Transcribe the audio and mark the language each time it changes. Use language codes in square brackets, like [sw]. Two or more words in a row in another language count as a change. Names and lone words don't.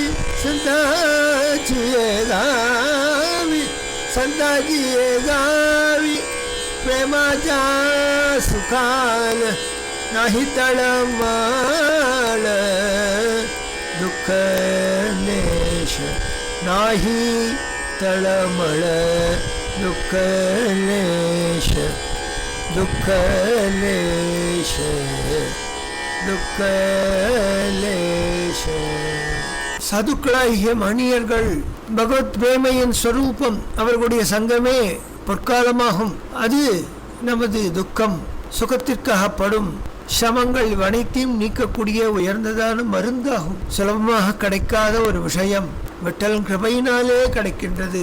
[mr] संताची ये गावी संताची ये गावी प्रेमाच्या सुखान नाही तळमळ दुःख लेश नाही तळमळ दुःख लेश दुःख लेश दुःख लेश. [ta] சாதுக்களாகிய மணியர்கள் பகவத் பிரேமையின் ஸ்வரூபம், அவர்களுடைய சங்கமே பொற்காலமாகும். அது நமது துக்கம் சுகத்திற்காகப்படும் சமங்கள் அனைத்தையும் நீக்கக்கூடிய உயர்ந்ததான மருந்தாகும். சுலபமாக கிடைக்காத ஒரு விஷயம் விட்டலன் கிருபையினாலே கிடைக்கின்றது.